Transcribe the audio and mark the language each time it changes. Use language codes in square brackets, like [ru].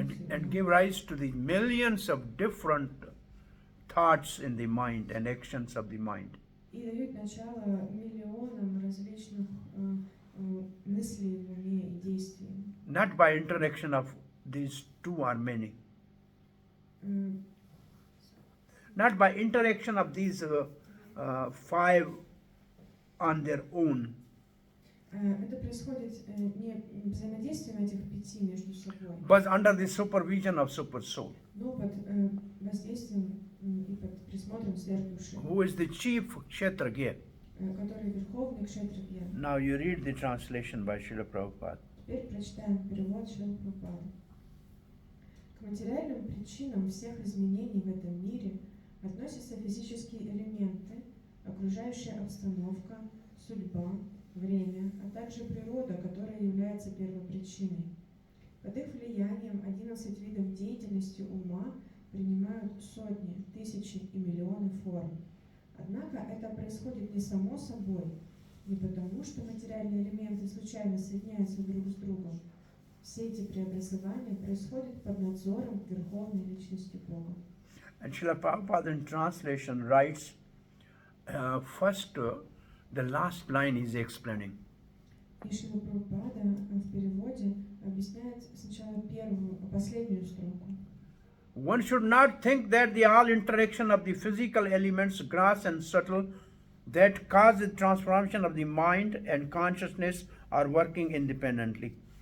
[en] and give rise to the millions of different thoughts in the mind and actions of the mind. [ru] И дают начало миллионам различных мыслей в уме и действий. [en] Not by interaction of these two or many. Not by interaction of these 5 on their own, [ru] Это происходит не взаимодействием этих 5 между собой, [en] but under the supervision of Super Soul, [ru] но под воздействием и под присмотром сверхдуши, [en] who is the chief Kshetragya. [ru] который верховный Кшетрагья. [en] Now you read the translation by Srila Prabhupada. [ru] Теперь прочитаем перевод Шрилы Прабхупады. К материальным причинам всех изменений в этом мире относятся физические элементы, окружающая обстановка, судьба, время, а также природа, которая является первопричиной. Под их влиянием 11 видов деятельности ума принимают сотни, тысячи и миллионы форм. Однако это происходит не само собой, не потому, что материальные элементы случайно соединяются друг с другом. Все эти преобразования происходят под надзором Верховной Личности Бога. [en] And Srila Prabhupada in translation writes, first, the last line is explaining. [ru] И Шрила Прабхупада в переводе объясняет сначала последнюю строку. [en] One should not think that the all interaction of the physical elements, gross and subtle, that cause the transformation of the mind and consciousness are working independently.